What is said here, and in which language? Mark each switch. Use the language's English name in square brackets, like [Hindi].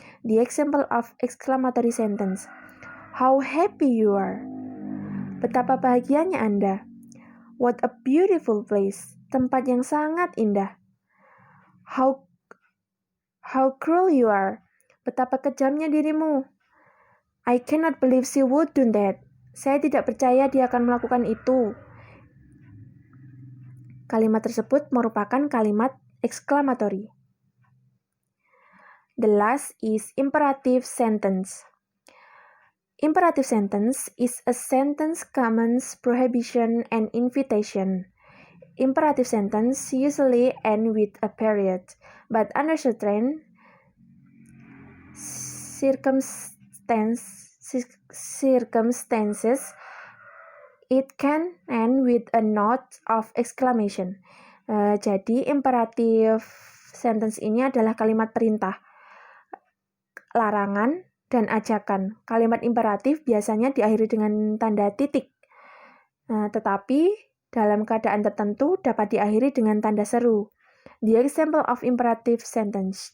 [English] The example of exclamatory sentence. How happy you are. [Indonesian] Betapa bahagianya Anda. [English] What a beautiful place. [Indonesian] Tempat yang sangat indah. [English] How cruel you are. [Indonesian] Betapa kejamnya dirimu. [English] I cannot believe she would do that. [Indonesian] Saya tidak percaya dia akan melakukan itu. Kalimat tersebut merupakan kalimat exclamatory. [English] The last is imperative sentence. Imperative sentence is a sentence commands, prohibition, and invitation. Imperative sentence usually end with a period, but under certain circumstances, it can end with a note of exclamation. [Indonesian] Jadi, imperative sentence ini adalah kalimat perintah, larangan, dan ajakan. Kalimat imperatif biasanya diakhiri dengan tanda titik. Tetapi, dalam keadaan tertentu dapat diakhiri dengan tanda seru. [English] The example of imperative sentence.